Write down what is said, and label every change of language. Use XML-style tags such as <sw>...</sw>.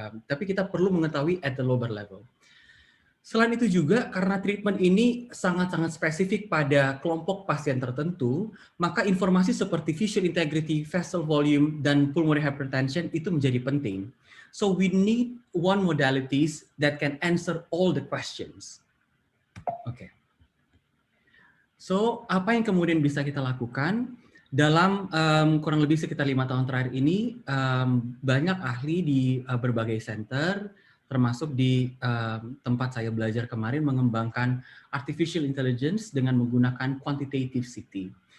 <id>Tapi kita perlu mengetahui</id> <en>at the lobar level.</en> <id>Selain itu juga karena treatment ini sangat-sangat spesifik pada kelompok pasien tertentu, maka informasi seperti visual integrity, vessel volume, dan pulmonary hypertension itu menjadi penting.</id> <en>So we need one modalities that can answer all the questions. Oke.</en> <id>So apa yang kemudian bisa kita lakukan? Dalam kurang lebih sekitar 5 tahun terakhir ini, banyak ahli di berbagai center, termasuk di tempat saya belajar kemarin, mengembangkan artificial intelligence dengan menggunakan quantitative CT.</id>